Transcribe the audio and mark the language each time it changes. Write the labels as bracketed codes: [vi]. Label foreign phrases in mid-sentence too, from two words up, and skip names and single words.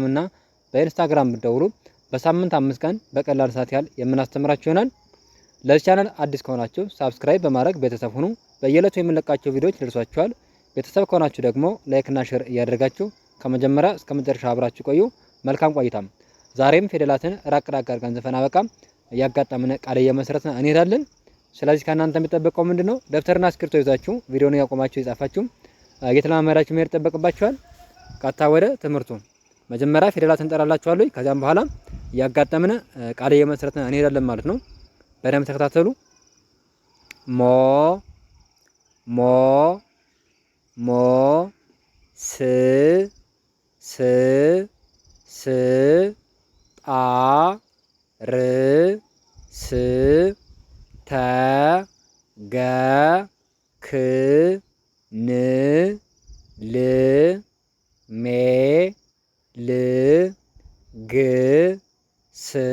[am] እና በኢንስታግራም ብትደውሉ በሳምንት 5 ቀን በቀላል ሰዓት ያህል የምናስተምራችሁ ይሆናል። ለዚህ ቻናል አዲስ ከሆናችሁ ሳብስክራይብ በማድረግ ቤተሰብ ሁኑ። በየዕለቱ የምንለቃቸው ቪዲዮዎች ይደርሷችኋል። ቤተሰብ ከሆናችሁ ደግሞ ላይክ እና ሼር እያደረጋችሁ ከመጀመሪያ እስከ መጨረሻ አብራችሁ ቆዩ። መልካም ቆይታም። ዛሬም ፊደላትን ራቅ አድርገን ዘፈን አበቃም እያጋጠምን ቃል እየመሰረትን እንሄዳለን። ስለዚህ ከእናንተ የሚጠበቀው ምንድነው? ደብተርና እስክሪብቶ ይዛችሁ ቪዲዮውን ያቆማችሁ የጻፋችሁ እየተለማመዳችሁ መሄድ ይጠበቅባችኋል። ቀጥታ ወደ ትምህርቱ። መጀመሪያ ፊደላትን እንጠራላችኋለሁ። ከዛም በኋላ እያጋጠምን ቃል እየመሰረትን እንሄዳለን ማለት ነው። በደንብ ተከታተሉ። ሞ ሞ ሞ ስ ስ ስ ጣ ር ስ ተ ገ ክ ን ል ሜ ል ግ ስ